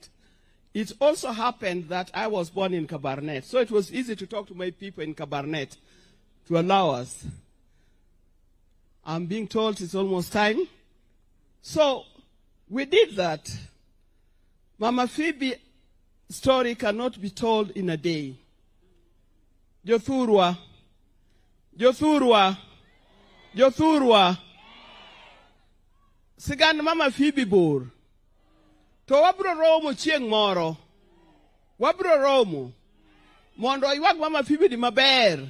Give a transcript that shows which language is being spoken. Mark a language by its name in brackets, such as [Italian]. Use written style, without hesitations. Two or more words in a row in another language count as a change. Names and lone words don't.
[English] It also happened that I was born in Kabarnet, so it was easy to talk to my people in Kabarnet to allow us. I'm being told it's almost time. So we did that. Mama Phoebe's story cannot be told in a day. [Luo (Kenya and Tanzania)] Jothurwa. Sigand Mama Phoebe bor. To wabro romo chieng moro. Wabro romo. Mondo ywag Mama Phoebe di maber.